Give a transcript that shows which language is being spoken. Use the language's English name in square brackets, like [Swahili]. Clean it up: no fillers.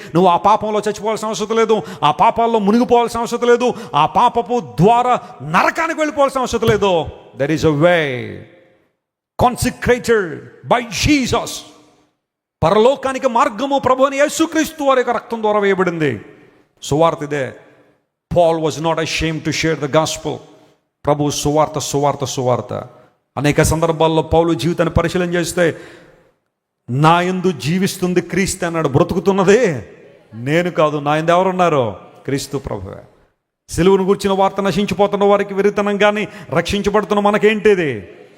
[Telugu] నువ్వు ఆ పాపంలో చచ్చిపోవాల్సిన అవసరం లేదు, ఆ పాపాల్లో మునిగిపోవాల్సిన అవసరం లేదు, ఆ పాపపు ద్వారా నరకానికి వెళ్ళిపోవాల్సిన అవసరం లేదు. [English] There is a way consecrated by Jesus. [Telugu] పరలోకానికి మార్గము ప్రభు అని యేసుక్రీస్తు వారి యొక్క రక్తం ద్వారా వేయబడింది. సువార్త ఇదే. [English] Paul was not ashamed to share the gospel. [Telugu] ప్రభు సువార్త, సువార్త, సువార్త. అనేక సందర్భాల్లో పౌలు జీవితాన్ని పరిశీలన చేస్తే, నా యందు జీవిస్తుంది క్రీస్తు అన్నాడు. బ్రతుకుతున్నదే నేను కాదు, నా యందు ఎవరున్నారో? క్రీస్తు ప్రభువే. సిలువను గూర్చిన వార్త నశించిపోతున్న వారికి వెరితనం, కానీ రక్షించబడుతున్న మనకేంటిది?